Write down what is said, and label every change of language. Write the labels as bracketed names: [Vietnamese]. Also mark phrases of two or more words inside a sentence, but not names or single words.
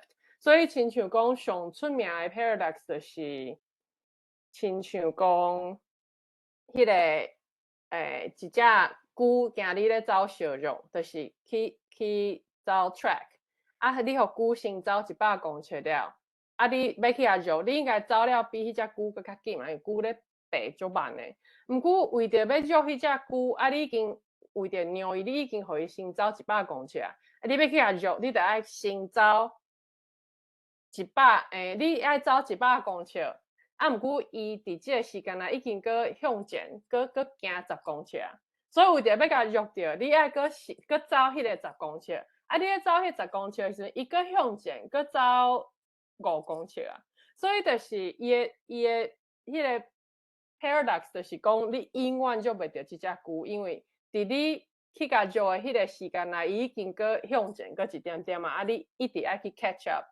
[Min Nan Chinese] 所以，亲像讲上出名的 paradox 就是，亲像讲迄个一只牛今日咧走小路，就是去走 track， 啊，你互牛先走100公尺了，啊，你要去遐绕，你应该走了比迄只牛搁较紧嘛，因为牛咧爬足慢的。毋过为着要绕迄只牛，啊，你已经为着让伊，你已经互伊先走100公尺啊，你要去遐绕，你得爱先走你爱走100公尺，啊，毋过伊伫即个时间内已经搁向前，搁行10公尺啊，所以为着要甲绕着，你爱搁走迄个10公尺，啊，你咧走迄10公尺的时阵，伊搁向前，搁走5公尺啊，所以就是伊的迄个 paradox 就是讲，你永远就袂着即只牛，因为伫你去甲绕的迄个时间内，伊已经搁向前搁一点点嘛，啊，你一直爱去 [English] catch up。